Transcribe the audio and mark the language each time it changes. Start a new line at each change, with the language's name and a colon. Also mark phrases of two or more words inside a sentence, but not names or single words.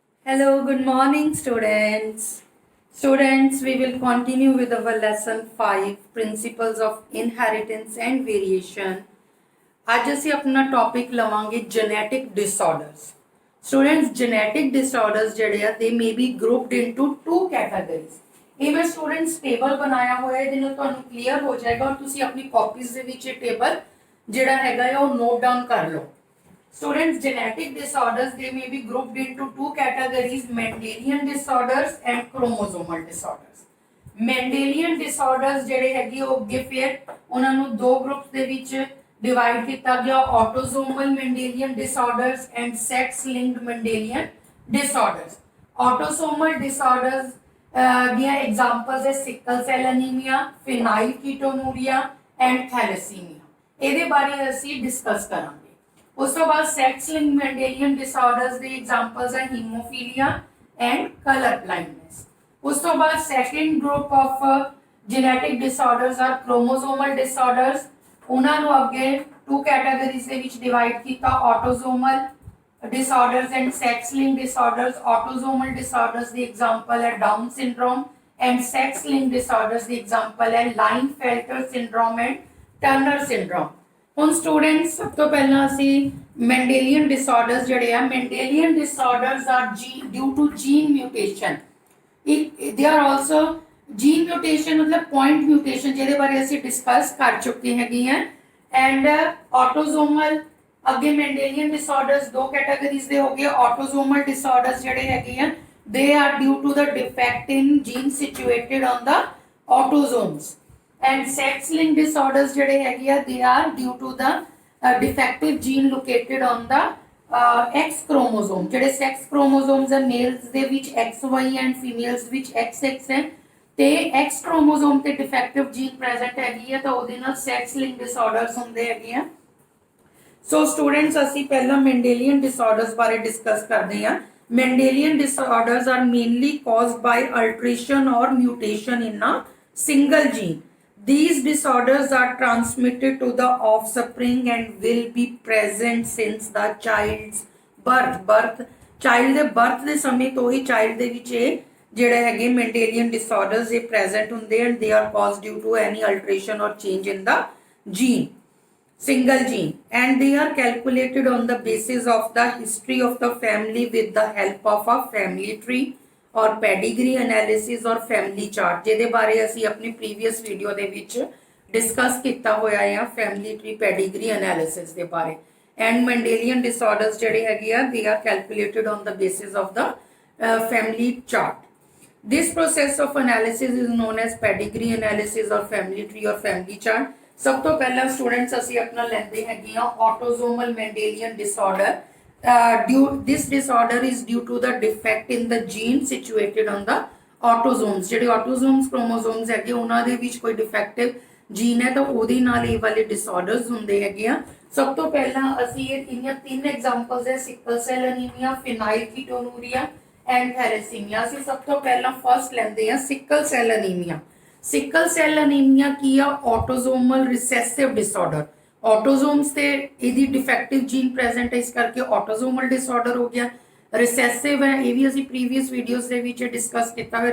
English: Hello, good morning, students. Students, we will continue with our lesson 5 Principles of Inheritance and Variation.
Punjabi: आज ਅਸੀਂ ਆਪਣਾ ਟੌਪਿਕ ਲਵਾਂਗੇ
English: genetic disorders. Students, genetic disorders
Punjabi: ਜਿਹੜੇ ਆ
English: they may be grouped into two categories.
Punjabi: ਇਹ ਮੈਂ students ਟੇਬਲ ਬਣਾਇਆ ਹੋਇਆ ਹੈ, ਇਹਦੇ ਨਾਲ ਤੁਹਾਨੂੰ ਕਲੀਅਰ ਹੋ ਜਾਏਗਾ ਔਰ ਤੁਸੀਂ ਆਪਣੀ ਕਾਪੀਜ਼ ਦੇ ਵਿੱਚ ਇਹ ਟੇਬਲ ਜਿਹੜਾ ਹੈਗਾ ਉਹ
English: note down
Punjabi: ਕਰ ਲਓ.
English: Students, genetic disorders they may be grouped into two categories: Mendelian disorders and chromosomal disorders. Mendelian disorders
Punjabi: ਜਿਹੜੇ ਹੈਗੇ ਉਹ ਅੱਗੇ ਫਿਰ ਉਹਨਾਂ ਨੂੰ ਦੋ ਗਰੁੱਪਸ ਦੇ ਵਿੱਚ ਡਿਵਾਈਡ ਕੀਤਾ ਗਿਆ:
English: autosomal Mendelian disorders and sex-linked Mendelian disorders. Autosomal disorders ਦੀਆਂ examples ਹੈ sickle cell anemia, phenylketonuria and thalassemia.
Punjabi: ਇਹਦੇ ਬਾਰੇ ਅਸੀਂ ਡਿਸਕਸ ਕਰਾਂਗੇ. ਉਸ ਤੋਂ ਬਾਅਦ
English: sex linked Mendelian disorders
Punjabi: ਦੇ examples ਹੈ
English: hemophilia and color blindness.
Punjabi: ਉਸ ਤੋਂ ਬਾਅਦ
English: second group of genetic disorders are chromosomal disorders.
Punjabi: ਉਹਨਾਂ ਨੂੰ ਅੱਗੇ
English: two categories
Punjabi: ਦੇ ਵਿੱਚ divide ਕੀਤਾ:
English: autosomal disorders and sex linked disorders. Autosomal disorders the example ਹੈ Down syndrome and sex linked disorders the example ਹੈ Klinefelter syndrome and Turner syndrome.
Punjabi: ਹੁਣ ਸਟੂਡੈਂਟਸ ਸਭ ਤੋਂ ਪਹਿਲਾਂ ਅਸੀਂ
English: Mendelian disorders
Punjabi: ਜਿਹੜੇ ਆ
English: Mendelian disorders are due to gene mutation. they are also gene mutation
Punjabi: ਮਤਲਬ
English: point mutation
Punjabi: ਜਿਹਦੇ ਬਾਰੇ ਅਸੀਂ ਡਿਸਕਸ ਕਰ ਚੁੱਕੇ ਹੈਗੇ ਆ.
English: and autosomal
Punjabi: ਅੱਗੇ
English: Mendelian disorders
Punjabi: ਦੋ ਕੈਟਾਗਰੀਜ਼ ਦੇ ਹੋ ਗਏ.
English: autosomal disorders
Punjabi: ਜਿਹੜੇ ਹੈਗੇ ਆ
English: they are due to the defect in gene situated on the autosomes. And sex-linked disorders
Punjabi: ਜਿਹੜੇ ਹੈਗੇ ਆ
English: they are due to the defective gene located on the X chromosome.
Punjabi: ਜਿਹੜੇ
English: sex chromosomes
Punjabi: ਹੈ males ਦੇ ਵਿੱਚ
English: XY and females
Punjabi: ਵਿੱਚ XX ਹੈ ਤੇ
English: X chromosome
Punjabi: ਤੇ
English: defective gene present
Punjabi: ਹੈਗੀ ਹੈ ਤਾਂ ਉਹਦੇ ਨਾਲ
English: sex-linked disorders
Punjabi: ਹੁੰਦੇ ਹੈਗੇ ਆ.
English: So students
Punjabi: ਅਸੀਂ ਪਹਿਲਾਂ
English: Mendelian disorders
Punjabi: ਬਾਰੇ ਡਿਸਕਸ ਕਰਦੇ ਹਾਂ.
English: Mendelian disorders are mainly caused by alteration or mutation in a single gene. These disorders are transmitted to the offspring and will be present since the child's birth.
Punjabi: Child ਦੇ birth ਦੇ ਸਮੇਂ ਤੋਂ ਹੀ child ਦੇ ਵਿੱਚ ਇਹ ਜਿਹੜੇ ਹੈਗੇ
English: Mendelian disorders
Punjabi: ਇਹ present ਹੁੰਦੇ
English: and they are caused due to any alteration or change in the gene, single gene, and they are calculated on the basis of the history of the family with the help of a family tree और pedigree analysis or family chart
Punjabi: ਜਿਹਦੇ ਬਾਰੇ ਅਸੀਂ ਆਪਣੀ ਪ੍ਰੀਵੀਅਸ ਵੀਡੀਓ ਦੇ ਵਿੱਚ ਡਿਸਕਸ ਕੀਤਾ ਹੋਇਆ ਹੈ
English: family tree pedigree analysis
Punjabi: ਦੇ ਬਾਰੇ.
English: and Mendelian disorders
Punjabi: ਜਿਹੜੇ ਹੈਗੇ ਆ
English: they are calculated on the basis of the family chart. this process of analysis is known as pedigree analysis or family tree or family chart.
Punjabi: ਸਭ ਤੋਂ ਪਹਿਲਾਂ ਸਟੂਡੈਂਟਸ ਅਸੀਂ ਆਪਣਾ ਲੈਂਦੇ ਹੈਗੇ ਆ
English: autosomal Mendelian disorder. This disorder is due to the defect in the gene situated on the autosomes.
Punjabi: ਜਿਹੜੇ
English: autosomes chromosomes
Punjabi: ਹੈਗੇ ਉਹਨਾਂ ਦੇ ਵਿੱਚ ਕੋਈ
English: defective gene
Punjabi: ਹੈ ਤਾਂ ਉਹਦੇ ਨਾਲ ਇਹ ਵਾਲੇ disorders ਹੁੰਦੇ ਹੈਗੇ ਆ. ਸਭ ਤੋਂ ਪਹਿਲਾਂ ਅਸੀਂ ਇਹਦੀਆਂ ਤਿੰਨ ਐਗਜ਼ਾਮਪਲਸ ਹੈ
English: sickle cell anemia, phenylketonuria and thalassemia.
Punjabi: ਅਸੀਂ ਸਭ ਤੋਂ ਪਹਿਲਾਂ ਫਰਸਟ ਲੈਂਦੇ ਆ
English: sickle cell anemia. sickle cell anemia
Punjabi: ਕੀ ਆ?
English: autosomal recessive disorder.
Punjabi: ऑटोजोम्स ਤੇ ਇਹਦੀ
English: defective gene present
Punjabi: ਹੈ ਇਸ ਕਰਕੇ
English: autosomal disorder
Punjabi: ਹੋ ਗਿਆ. ਰਿਸੈਸਿਵ ਹੈ ਇਹ ਵੀ ਅਸੀਂ
English: previous videos
Punjabi: ਦੇ ਵਿੱਚ ਡਿਸਕਸ ਕੀਤਾ ਹੋਇਆ.